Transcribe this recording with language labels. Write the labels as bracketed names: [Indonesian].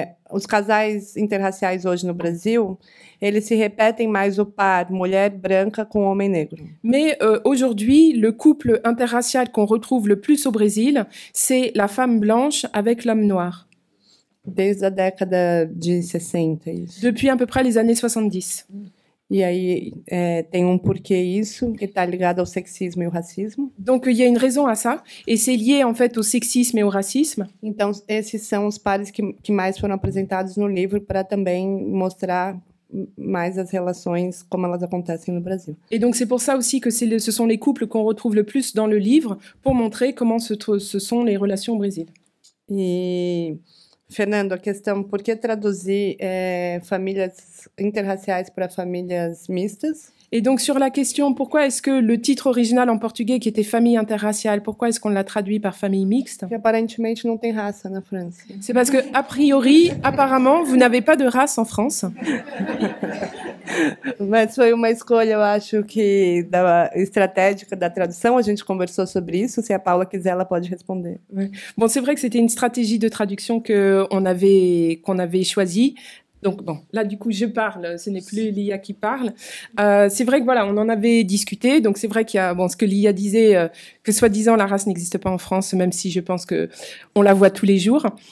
[Portuguese] Os casais interraciais hoje no Brasil, eles se repetem mais o par mulher branca com homem negro. [French] Mais aujourd'hui, le couple interracial qu'on retrouve le plus au Brésil, c'est la femme blanche avec l'homme noir. [Portuguese] Desde a década de 60. Isso. [French] Depuis à peu près les années 70. [Portuguese] E aí tem porquê isso, que está ligado ao sexismo e ao racismo. [French] Donc il y a une raison à ça, et c'est lié en fait au sexisme et au racisme. [Portuguese] Então esses são os pares que mais foram apresentados no livro para também mostrar mais as relações como elas acontecem no Brasil. [French] Et donc c'est pour ça aussi que ce sont les couples qu'on retrouve le plus dans le livre pour montrer comment ce sont les relations au Brésil. [Portuguese] E Fernando, a questão, por que traduzir famílias interraciais para famílias mistas? [French] Et donc sur la question, pourquoi est-ce que le titre original en portugais qui était famille interraciale, pourquoi est-ce qu'on l'a traduit par famille mixte? [Portuguese] Porque aparentemente não tem raça na França. [French] C'est parce que a priori, apparemment, vous n'avez pas de race en France. [Portuguese] Mas foi uma escolha, eu acho que estratégica da tradução. A gente conversou sobre isso. Se a Paula quiser, ela pode responder. [French] Ouais. Bon, c'est vrai que c'était une stratégie de traduction qu'on avait choisie. Donc bon, là du coup je parle, ce n'est plus Lia qui parle. C'est vrai que voilà, on en avait discuté. Donc c'est vrai qu'il y a ce que Lia disait, que soi-disant la race n'existe pas en France, même si je pense que on la voit tous les jours.